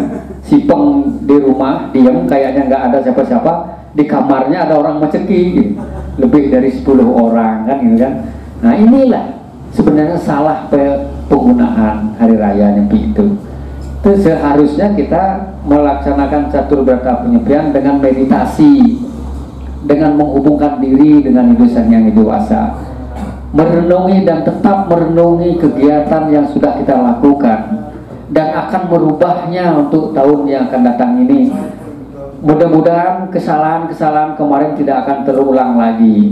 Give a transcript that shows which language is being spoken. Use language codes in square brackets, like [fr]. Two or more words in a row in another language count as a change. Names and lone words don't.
[id] Sipeng di rumah, diam kayaknya nggak ada siapa-siapa, di kamarnya ada orang meceki gitu. Lebih dari 10 orang kan gitu kan. Nah, inilah sebenarnya salah penggunaan hari raya Nyepi itu. Seharusnya kita melaksanakan catur berata penyepian dengan meditasi, dengan menghubungkan diri dengan Sang Hyang Widi-Wasa, merenungi dan tetap merenungi kegiatan yang sudah kita lakukan dan akan merubahnya untuk tahun yang akan datang ini. Mudah-mudahan kesalahan-kesalahan kemarin tidak akan terulang lagi.